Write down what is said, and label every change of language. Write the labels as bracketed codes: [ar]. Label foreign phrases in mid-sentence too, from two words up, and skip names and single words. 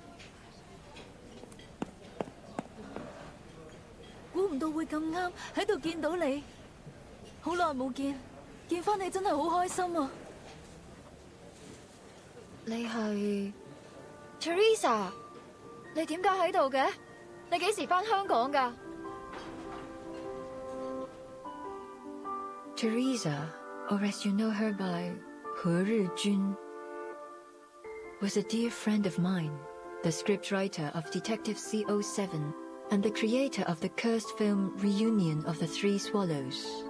[yue] 估唔到會咁啱喺度見到你，好耐冇見，見翻你真係好開心啊！你係 Teresa？你點解喺度嘅？你幾時翻香港㗎 ？ [en] Teresa, or as you know her by [yue] 何日君, [en] was a dear friend of mine, the scriptwriter of Detective CO7 and the creator of the cursed film Reunion of the Three Swallows.